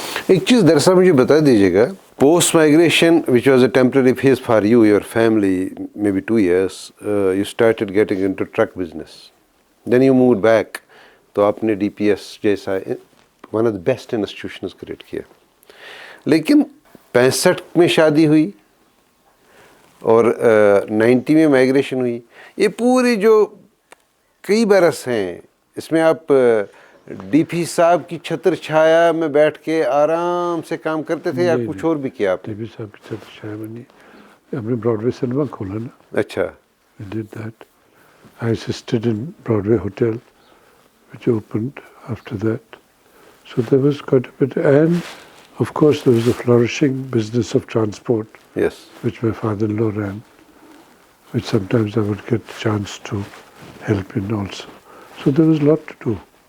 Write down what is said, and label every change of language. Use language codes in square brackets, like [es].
[hi] एक चीज़ दरअसल मुझे बता दीजिएगा, [en] post migration, which was a temporary phase for you, your family, maybe 2 years, you started getting into truck business. Then you moved back. [hi] तो आपने DPS जैसा [en] one of the best institutions [hi] create किया. लेकिन 65 में शादी हुई और 90 में माइग्रेशन हुई. ये पूरी जो कई बरस हैं, इसमें आप DP साहब की छत्र छाया में बैठ के आराम से काम करते थे या कुछ और भी किया आपने? DP साहब की छत्र छाया में नहीं, हमने ब्रॉडवे सिनेमा खोला ना. अच्छा. [en] We did that. I assisted in Broadway Hotel, which opened after that. So there was quite a bit. And of course there was a flourishing business of transport, Yes. which my father-in-law ran, which sometimes I would get a chance to help in also. So there was a lot to do.